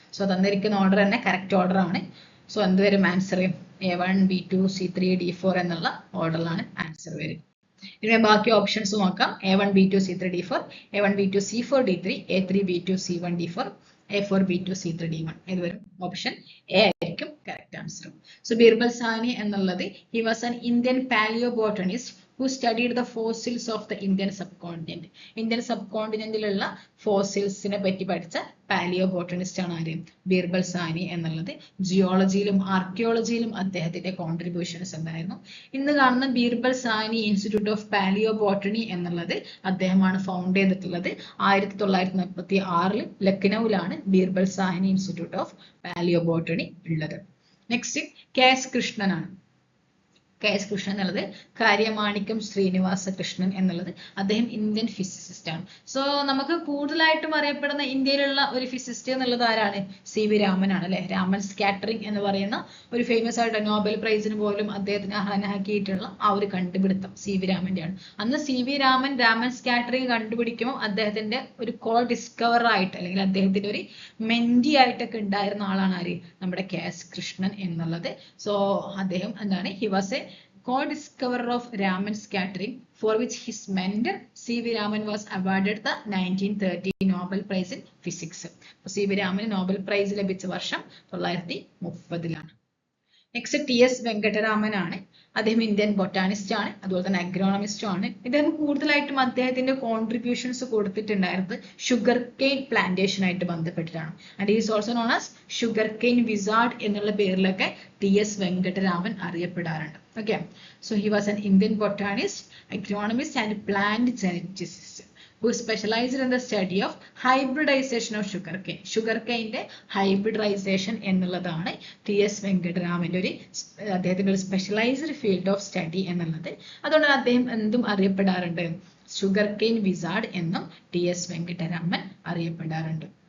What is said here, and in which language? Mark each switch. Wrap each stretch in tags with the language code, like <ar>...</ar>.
<ml>So തന്നിരിക്കുന്ന order തന്നെ correct order ആണ്. സോ എന്തുവരും answer A1 B2 C3 D4 എന്നുള്ള ഓർഡറിലാണ് ആൻസർ വരും. ഇനി ബാക്കി ഓപ്ഷൻസ് നോക്കാം. A1 B2 C3 D4, A1 B2 C4 D3, A3 B2 C1 D4, A4 B2 C3 D1. ഇത് വരും ഓപ്ഷൻ എ ആയിരിക്കും കറക്റ്റ് ആൻസർ. സോ ബീർബൽ സാനി എന്നുള്ളത്</ml> <en>he was an Indian paleobotanist who studied the fossils of the Indian subcontinent.</en> <ml>Indian sub കോണ്ടിനെന്റിലുള്ള ഫോസിൽസിനെ പറ്റി പഠിച്ച paleo botanist ആണ് ആര്, ബീർബൽ സാനി എന്നുള്ളത്. ജിയോളജിയിലും ആർക്കിയോളജിയിലും അദ്ദേഹത്തിന്റെ കോൺട്രിബ്യൂഷൻസ് എന്തായിരുന്നു. ഇന്ന് കാണുന്ന ബീർബൽ സാനി ഇൻസ്റ്റിറ്റ്യൂട്ട് ഓഫ് പാലിയോ ബോട്ടണി എന്നുള്ളത് അദ്ദേഹമാണ് ഫൗണ്ട് ചെയ്തിട്ടുള്ളത്. 1946 ലക്നൌവിലാണ് ബീർബൽ സാനി ഇൻസ്റ്റിറ്റ്യൂട്ട് ഓഫ് പാലിയോ ബോട്ടണി ഉള്ളത്. Next KS കൃഷ്ണനാണ്. KS കൃഷ്ണൻ എന്നുള്ളത് കാര്യമാണിക്യം ശ്രീനിവാസ കൃഷ്ണൻ എന്നുള്ളത് അദ്ദേഹം ഇന്ത്യൻ ഫിസിസിസ്റ്റ് ആണ്. സോ നമുക്ക് കൂടുതലായിട്ടും അറിയപ്പെടുന്ന ഇന്ത്യയിലുള്ള ഒരു ഫിസിസ്റ്റ് എന്നുള്ളത് ആരാണ്, CV രാമനാണ് അല്ലെ. രാമൻ സ്കാറ്ററിംഗ് എന്ന് പറയുന്ന ഒരു ഫേമസ് ആയിട്ട് നോബൽ പ്രൈസിന് പോലും അദ്ദേഹത്തിന് അർഹനാക്കിയിട്ടുള്ള ആ ഒരു കണ്ടുപിടുത്തം CV രാമന്റെ ആണ്. അന്ന് CV രാമൻ സ്കാറ്ററിംഗ് കണ്ടുപിടിക്കുമ്പോൾ അദ്ദേഹത്തിന്റെ ഒരു കോ ഡിസ്കവർ ആയിട്ട് അല്ലെങ്കിൽ അദ്ദേഹത്തിന്റെ ഒരു മെന്റി ആയിട്ടൊക്കെ ഉണ്ടായിരുന്ന ആളാണ് ആര്, നമ്മുടെ KS കൃഷ്ണൻ എന്നുള്ളത്. സോ അദ്ദേഹം എന്താണ്,</ml> <en>He was a co-discoverer of Raman scattering, for which his mentor CV Raman was awarded the 1930 Nobel Prize in Physics.</en> <ml>CV Raman Nobel Prize ലഭിച്ച വർഷം 1930-ലാണ്. നെക്സ്റ്റ് TS വെങ്കട്ടരാമൻ ആണ്. അദ്ദേഹം ഇന്ത്യൻ ബൊട്ടാണിസ്റ്റ് ആണ്, അതുപോലെ തന്നെ അഗ്രോണമിസ്റ്റും ആണ്. ഇദ്ദേഹം കൂടുതലായിട്ടും അദ്ദേഹത്തിന്റെ കോൺട്രിബ്യൂഷൻസ് കൊടുത്തിട്ടുണ്ടായിരുന്നത് ഷുഗർ കെയിൻ പ്ലാന്റേഷൻ ആയിട്ട് ബന്ധപ്പെട്ടിട്ടാണ്.</ml> <en>and is also known as sugar cane wizard</en> <ml>എന്നുള്ള പേരിലൊക്കെ TS Venkataraman അറിയപ്പെടാറുണ്ട്.</ml> <en>Okay, so he was an Indian botanist, agronomist and plant geneticist who specialized in the study of hybridization of sugarcane.</en> <ml>Sugarcane hybridization എന്നുള്ളതാണ് TS വെങ്കട്ടരാമന്റെ ഒരു അദ്ദേഹത്തിന്റെ ഒരു specialised field of study എന്നുള്ളത്. അതുകൊണ്ട് അദ്ദേഹം എന്തും അറിയപ്പെടാറുണ്ട്, ഷുഗർകെയിൻ wizard എന്നും TS വെങ്കട്ടരാമൻ അറിയപ്പെടാറുണ്ട്.</ml>